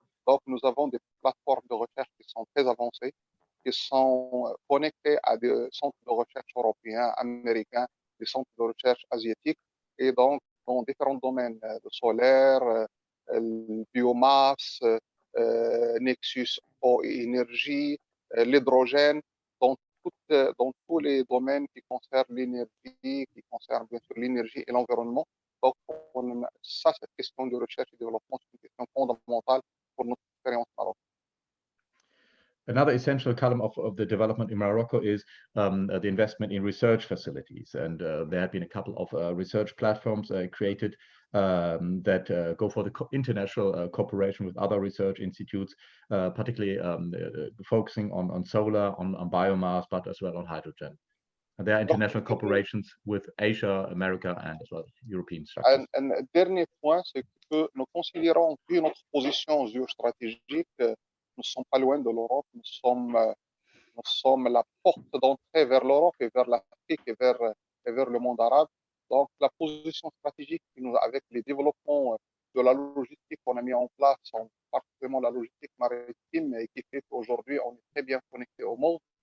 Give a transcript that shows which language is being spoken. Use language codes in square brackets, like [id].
[fr] Donc nous avons des plateformes de recherche qui sont très avancées, qui sont connectées à des centres de recherche européens, américains, des centres de recherche asiatiques, et donc dans différents domaines, le solaire, le biomasse, Nexus eau et énergie, l'hydrogène, dans tous les domaines qui concernent l'énergie, qui concernent bien sûr l'énergie et l'environnement. Donc ça, cette question de recherche et développement, c'est une question fondamentale pour notre expérience marocaine. [en] Another essential column of the development in Morocco is the investment in research facilities. And there have been a couple of research platforms created that go for the international cooperation with other research institutes, particularly focusing on solar, on biomass, but as well on hydrogen. And there are international cooperations with Asia, America, and as well European structures. [fr] Un dernier point, c'est que nous considérons, vu notre position géostratégique, nous ne sommes pas loin de l'Europe, nous sommes la porte d'entrée vers l'Europe et vers l'Afrique et vers le monde arabe. Donc la position stratégique, avec les développements de la logistique qu'on a mis en place, particulièrement la logistique maritime, et qui fait qu'aujourd'hui on est très bien connecté au monde.